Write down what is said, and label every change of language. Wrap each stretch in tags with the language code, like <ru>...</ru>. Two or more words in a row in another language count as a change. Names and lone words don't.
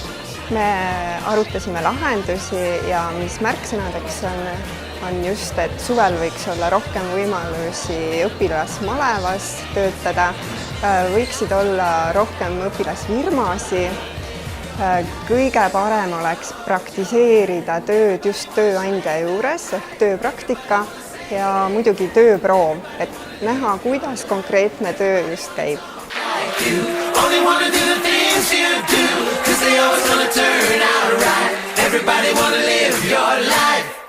<et>Me arutasime lahendusi ja mis märksõnadeks on just, et suvel võiks olla rohkem võimalusi õpilasmalevas töötada, võiksid olla rohkem õpilasfirmasi. Kõige parem oleks praktiseerida tööd just tööandja juures, tööpraktika ja muidugi tööproov, et näha, kuidas konkreetne töö just käib.</et> <en>Only wanna do the things you do, 'cause they always gonna turn out right. Everybody wanna live your life.</en>